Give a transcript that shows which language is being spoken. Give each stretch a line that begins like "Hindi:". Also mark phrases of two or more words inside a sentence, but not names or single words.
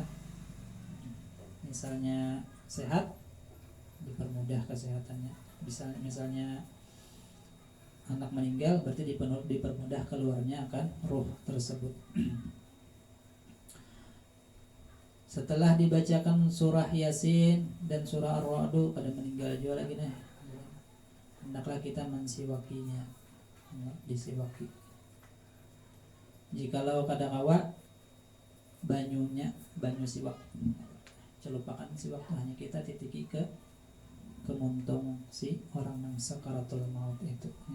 Indonesian: Misalnya sehat, dipermudah kesehatannya. Misalnya anak meninggal, berarti dipermudah keluarnya akan ruh tersebut. Setelah dibacakan surah Yasin dan surah Ar-Ra'du, pada meninggal juga lagi nih, hendaklah kita mensiwakinya, disiwaki.
Banjar: Jikalau kadang-kala banyu siwak, celupakan siwak hanya kita titiki ke kemuntung si orang yang sakaratul maut itu.